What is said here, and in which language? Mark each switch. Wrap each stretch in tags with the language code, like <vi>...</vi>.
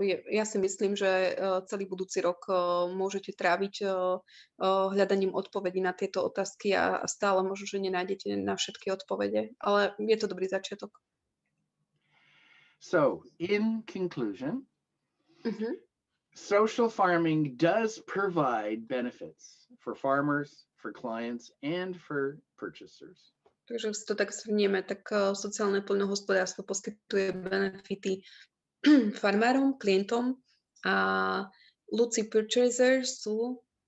<sk>Ja si myslím, že celý budúci rok môžete tráviť hľadaním odpovedí na tieto otázky a stále možno, že nenájdete na všetky odpovede, ale je to dobrý začiatok.</sk> <en>So, in conclusion, social farming does provide benefits for farmers, for clients, and for purchasers.</en> <sk>Takže si to tak zhrnieme, tak sociálne poľnohospodárstvo poskytuje benefity farmárom, klientom a Luci purchasers sú...</sk>